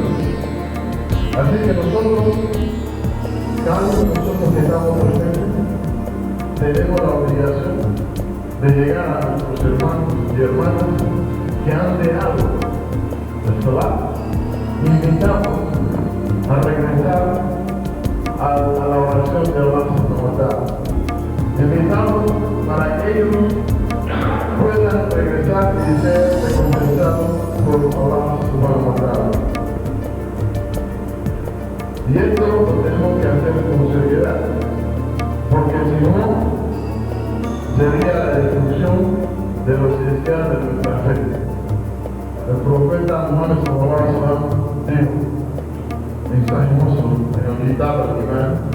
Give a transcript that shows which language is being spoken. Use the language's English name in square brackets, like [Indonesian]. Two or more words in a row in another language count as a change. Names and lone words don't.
[Spanish] Así que nosotros, cada uno de nosotros que estamos presentes, tenemos la obligación de llegar a nuestros hermanos y hermanas que han dejado el solar. Invitamos a regresar a la oración de [Arabic] الله سبحانه وتعالى. [Spanish] Invitamos para que ellos puedan regresar y ser recompensados por [Arabic] الله سبحانه وتعالى. [Spanish] Y esto lo tenemos que hacer con seriedad, porque si no, sería la destrucción de los cristianos de nuestra fe. El profeta Muhammad [Arabic] صلى الله عليه وسلم [Spanish] dijo: mensaje Muslim en el [Arabic] كتاب الإيمان